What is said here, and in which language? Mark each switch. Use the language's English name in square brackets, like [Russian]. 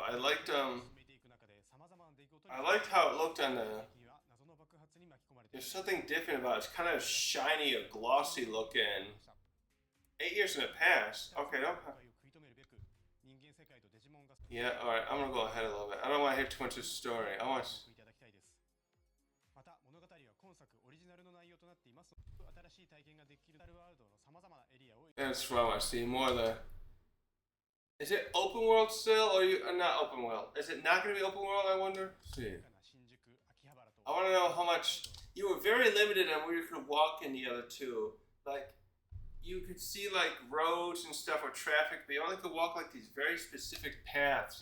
[English] I liked how it looked on the. There's something different about it. It's kind of shiny or glossy looking. 8 years in the past. Okay, Yeah, alright, I'm gonna go ahead a little bit. I don't want to hear too much of the story. I want. [Japanese] いただきたいです。また物語は今作オリジナルの内容となっています。新しい体験ができるワールドの様々なエリアを。 [English] That's what I want to see more of the. Is it open world still, or you not open world? Is it not going to be open world? I wonder. Let's see. I want to know how much. You were very limited on where you could walk in the other two. Like, you could see like roads and stuff or traffic, but you only could walk like these very specific paths.